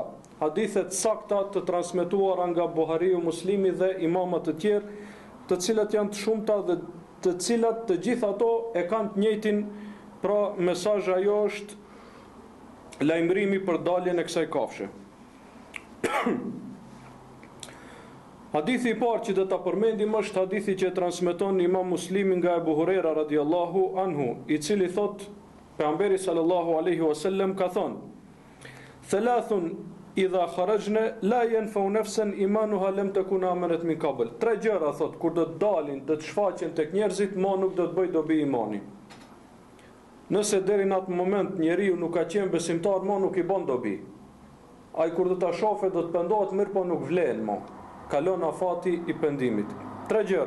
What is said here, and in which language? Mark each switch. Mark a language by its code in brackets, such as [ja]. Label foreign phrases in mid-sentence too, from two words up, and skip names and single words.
[sq] Hadithet sakta të transmetuara nga Buhariu, Muslimi dhe imamat të tjerë, të cilat janë të shumta dhe të cilat të gjitha ato e kanë të njëjtin, pra mesazhi ajo është lajmërimi për daljen e kësaj kafshe. Hadithi i parë që do ta përmendim është hadithi që transmeton Imam Muslimi nga Ebu Hurera [ar] رضي الله عنه, [sq] i cili thot pejgamberi [ar] صلى الله عليه وسلم [sq] ka thënë: [ar] "ثلاث إذا خرجن لا ينفع نفسا إيمانها لم تكن آمنت من قبل." [sq] Tre gjëra thot kur do të dalin, do të shfaqen tek njerëzit, mo nuk do të bëj dobi imani. Nëse deri në atë moment njeriu nuk ka qenë besimtar, mo nuk i bën dobi. Ai kur do ta shohë do të pendohet mirë, po nuk vlen mo. Kalon afati i pendimit. Tre gjëra.